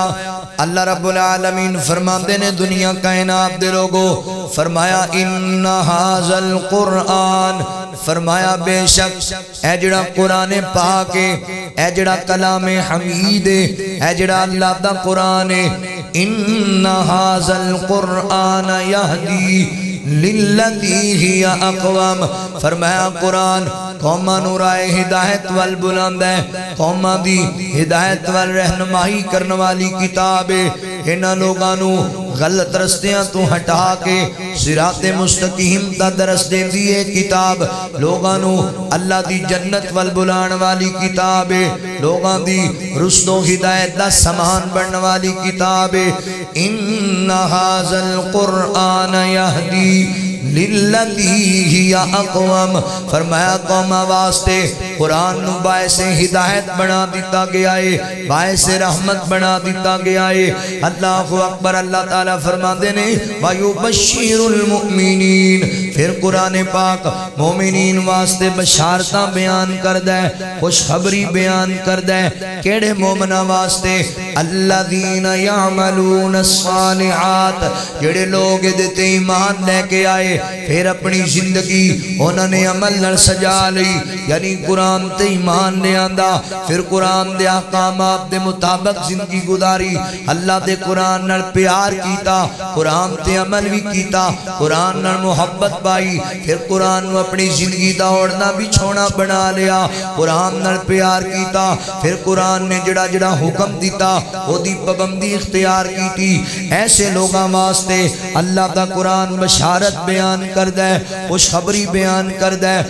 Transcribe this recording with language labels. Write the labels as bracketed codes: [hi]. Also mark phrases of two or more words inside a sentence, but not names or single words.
[ar] اللہ رب العالمین [pa] فرماتے نے دنیا کائنات دے لوگو، فرمایا [ar] ان ھذا القرآن، [pa] فرمایا بے شک اے جڑا قرآن پاک ہے، اے جڑا کلام حمید ہے، اے جڑا اللہ دا قرآن ہے، [ar] ان ھذا القرآن یہدی للتی ہی اقوام، [pa] فرمایا قرآن قوماں نو راہ ہدایت وال بلند ہے، قوماں دی ہدایت وال رہنمائی کرنے والی کتاب ہے۔ انہاں لوگاں نو غلط رستیاں تو ہٹا کے صراط مستقیم دا درس دے دیئے کتاب، لوگاں نو اللہ دی جنت وال بلان والی کتاب ہے، لوگاں دی رشد و ہدایت دا سامان بننے والی کتاب ہے۔ [ar] ان ھذا القرآن یہدی للتی ہی اقوام، [pa] فرمایا قوم واسطے قرآن نو باعث ہدایت بنا دیتا گیا ہے، باعث رحمت بنا دیتا گیا ہے۔ [ar] اللہ اکبر۔ [ur] اللہ تعالیٰ فرماتے ہیں [ar] وَيُبَشِّرُ الْمُؤْمِنِينَ، [pa] پھر قرآن پاک مومنین واسطے بشارتاں بیان کردہ ہے، خوشخبری بیان کردہ ہے۔ کیڑے مومنہ واسطے؟ [ar] الَّذِينَ يَعْمَلُونَ الصَّالِحَاتِ، [pa] جڑے لوگ دیتے ایمان لے کے آئے پھر اپنی زندگی انہوں نے عمل نہ سجا لی، یعنی قرآن تے ایمان لے آندہ، پھر قرآن دے احکامات دے مطابق زندگی گزاری، اللہ دے قرآن نال پیار کیتا، قرآن تے عمل بھی کیتا، قرآن نال محبت پائی، پھر قرآن نو اپنی زندگی دا اوڑنا بھی چھوڑا بنا لیا، قرآن نال پیار کیتا، پھر قرآن نے جڑا جڑا حکم دیتا وہ دی پابندی اختیار کیتی۔ ایسے لوگاں واسطے اللہ دا قرآن بشارت بیان کردہ ہے، خوشخبری بیان کردہ ہے۔